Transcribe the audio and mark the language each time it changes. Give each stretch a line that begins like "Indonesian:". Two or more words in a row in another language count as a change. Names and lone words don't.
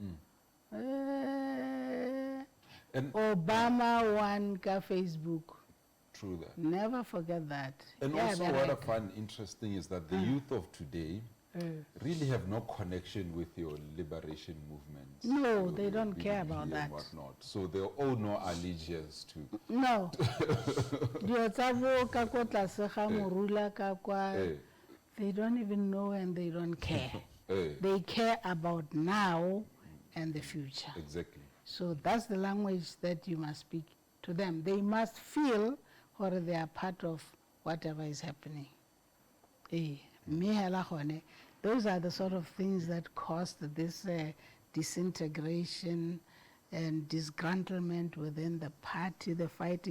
English: Obama won ka Facebook. true that. Never forget that. And Yeah, also but what I find interesting is that the youth of today really have no connection with your liberation movements. No, your they don't care about BBP that. and whatnot. So they all know allegiance to. No.
Tswana: Dilo tsa bo ka kwa tlase ga morula ka kwa,
English: they don't even know and they don't care. They care about now and the future. Exactly. So that's the language that you must speak to them. They must feel or they are part of whatever is happening. Those are the sort of things that caused this disintegration and disgruntlement within the party, the fighting.